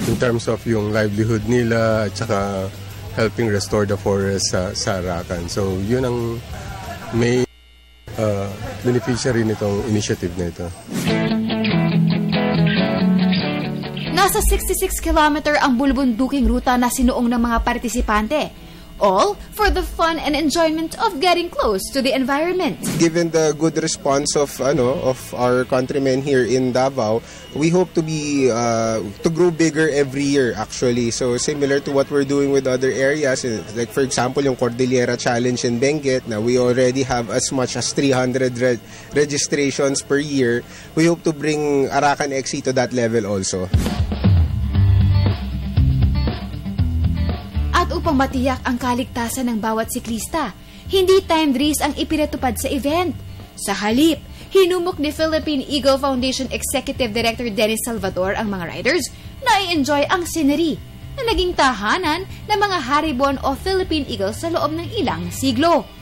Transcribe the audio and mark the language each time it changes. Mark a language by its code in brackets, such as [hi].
[en] In terms of yung livelihood [tl] nila at saka [en] helping restore the forest sa Arakan. [tl] So yun ang may beneficiary nitong initiative na ito. Nasa 66 kilometer ang bulbunduking ruta na sinuong ng mga partisipante. [en] All for the fun and enjoyment of getting close to the environment. Given the good response of our countrymen here in Davao, we hope to grow bigger every year actually. So similar to what we're doing with other areas, like for example yung Cordillera Challenge in Benguet, na we already have as much as 300 registrations per year. We hope to bring Arakan XC to that level also. [tl] At upang matiyak ang kaligtasan ng bawat siklista, hindi timed race ang ipinatupad sa event. Sa halip, hinumok ni Philippine Eagle Foundation Executive Director Dennis Salvador ang mga riders na i-enjoy ang scenery na naging tahanan ng mga haribon o Philippine Eagles sa loob ng ilang siglo.